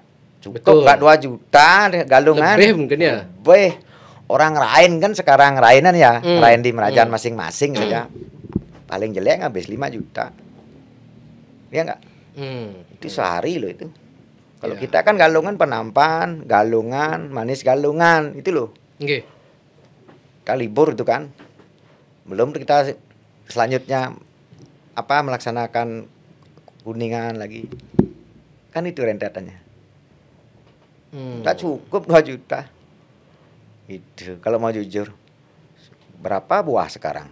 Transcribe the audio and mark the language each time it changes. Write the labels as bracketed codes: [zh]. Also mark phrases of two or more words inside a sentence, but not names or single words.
[id] Cukup enggak 2 juta galungan. Lebih mungkin ya. Orang lain kan sekarang rainan ya, rain di kerajaan masing-masing saja. Paling jelek habis 5 juta. Iya enggak? Itu sehari loh itu. Kalau kita kan galungan penampan, galungan, manis galungan, itu loh. Nggih. Libur itu kan. Belum kita selanjutnya melaksanakan kuningan lagi. Kan itu rentetannya. Tak cukup 2 juta. Itu kalau mau jujur. Berapa buah sekarang?